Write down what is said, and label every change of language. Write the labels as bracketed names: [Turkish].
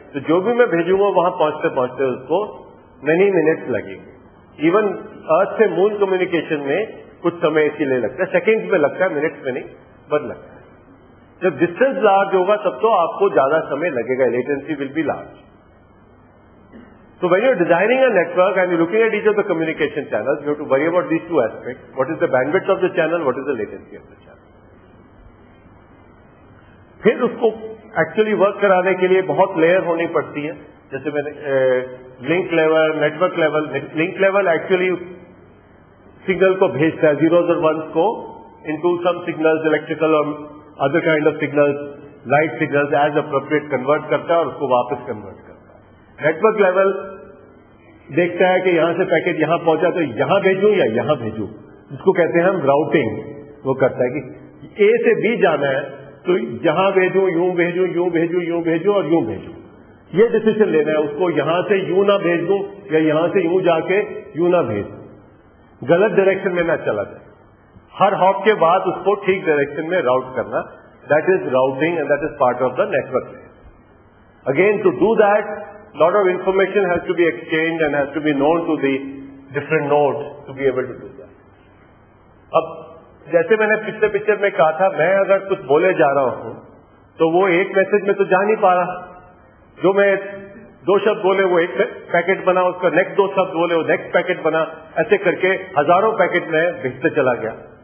[Hindi] तो जो भी मैं भेजूंगा वहां पहुंचते पहुंचते उसको मेनी मिनट्स लगेंगे. इवन अर्थ से मून कम्युनिकेशन में कुछ समय इसीलिए लगता है, सेकेंड्स में लगता है, मिनट्स में नहीं, बट लगता है. जब डिस्टेंस लार्ज होगा तब तो आपको ज्यादा समय लगेगा, [English] Latency will be large. So when you're designing a network and you're looking at each of the communication channels, you have to worry about these two aspects. What is the bandwidth of the channel? What is the latency of the channel? [Hindi] फिर उसको actually work कराने के लिए बहुत layer होनी पड़ती है. जैसे मैंने link level, network level. Link level actually signal को भेजता है, जीरोज और वंस को, [English] into some signals, electrical or other kind of signals, light signals as appropriate [Hindi] convert करता है और उसको वापस convert करता है. नेटवर्क लेवल देखता है कि यहां से पैकेट यहां पहुंचा तो यहां भेजूं या यहां भेजूं, जिसको कहते हैं हम राउटिंग. वो करता है कि ए से बी जाना है तो यहां भेजूं, यूं भेजूं, यूं भेजूं, यूं भेजूं और यूं भेजूं. ये डिसीजन लेना है उसको, यहां से यूं ना भेज दूं या यहां से यूं जाके यूं ना भेज दूं, गलत डायरेक्शन में ना चला जाए. हर हॉप के बाद उसको ठीक डायरेक्शन में राउट करना, [English] That is routing and that is part of the network. Again to do that, lot of information has to be exchanged and has to be known to the different nodes to be able to do that. [Hindi] अब जैसे मैंने पिछले picture में कहा था, मैं अगर कुछ बोले जा रहा हूं तो वो एक मैसेज में तो जा नहीं पा रहा. जो मैं 2 शब्द बोले वो एक पैकेट बना, उसका नेक्स्ट 2 शब्द बोले वो नेक्स्ट पैकेट बना, ऐसे करके हजारों पैकेट में भेजते चला गया.